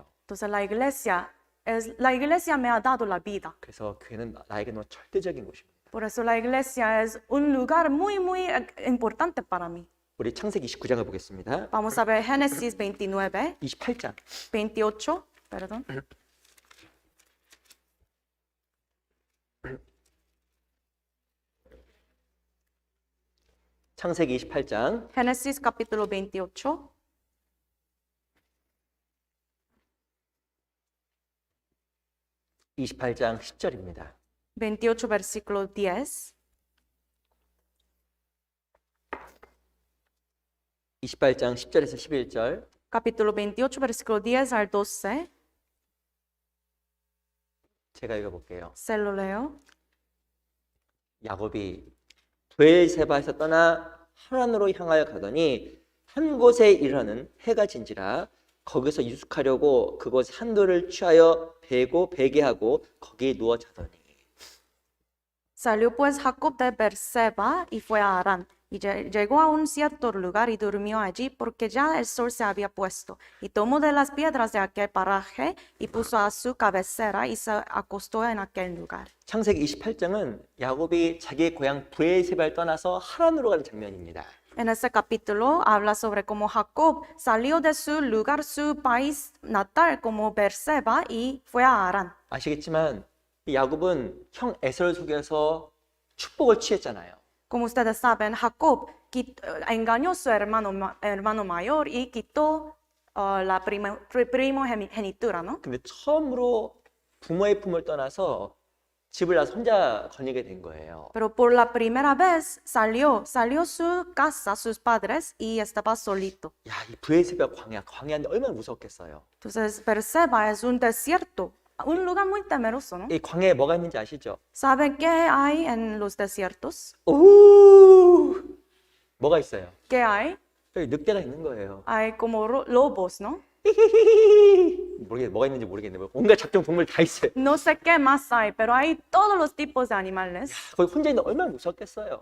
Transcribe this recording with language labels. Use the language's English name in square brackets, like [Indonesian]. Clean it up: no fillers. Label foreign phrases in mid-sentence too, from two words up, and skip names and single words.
[Spanish] Entonces, la iglesia me ha dado la vida. [Korean] 그래서 교회는 나에게 너무 절대적인 곳입니다. [Spanish] Por eso la iglesia es un lugar muy, muy importante para mí. [Korean] 우리 창세기 29장을 보겠습니다. [Spanish] Vamos a ver Génesis 29, [Korean] 28장. [Spanish] 28, perdón. [Korean] 창세기 28장 [Spanish] Génesis capítulo 28, [Korean] 28장 10절입니다. [Spanish] 28 versículo 10. [Korean] 28장 10절에서 11절. [Spanish] Capítulo 28, versículo 10 al 12. [Korean] 제가 읽어볼게요. [Spanish] Se lo leo. [Korean] 야곱이 브엘세바에서 떠나 하란으로 향하여 가더니 한 곳에 이르러는 해가 진지라 거기서 유숙하려고 그곳 한돌을 취하여 베고 베게 하고 거기에 누워 자더니 [Spanish] Salió pues Jacob de Beerseba y fue a Harán. Y llegó a un cierto lugar y durmió allí porque ya el sol se había puesto. Y tomó de las piedras de aquel paraje y puso a su cabecera y se acostó en aquel lugar. [Korean] 창세기 28장은 야곱이 자기의 고향 브엘세바를 떠나서 하란으로 가는 장면입니다. [Spanish] En ese capítulo habla sobre cómo Jacob salió de su lugar, su país natal como Beerseba y fue a Harán. [Korean] 아시겠지만 이 야곱은 형 에서를 속여서 축복을 취했잖아요. [Spanish] Como ustedes saben, Jacob engañó a su hermano mayor y quitó la primogenitura, ¿no? [Korean] 근데 처음으로 부모의 품을 떠나서 집을 나서 혼자 거니게 된 거예요. [Spanish] Pero por la primera vez salió su casa, sus padres, y estaba solito. [Korean] 야, 이 브엘세바 광야인데 얼마나 무섭겠어요. [Spanish] Entonces, Beerseba es un desierto, un lugar muy temeroso, ¿no? [Korean] 이 광야에 뭐가 있는지 아시죠? [Spanish] ¿Saben qué hay en los desiertos? [Korean] 오, 뭐가 있어요? [Spanish] ¿Qué hay? [Korean] 여기 늑대가 있는 거예요. [Spanish] Hay como lobos, ¿no? [Korean] 모르겠네, 뭐가 있는지 모르겠네. 온갖 잡종 동물 다 있어요. [Spanish] No sé qué más hay, pero hay todos los tipos de animales. [Korean] 거기 혼자 있는데 얼마나 무섭겠어요.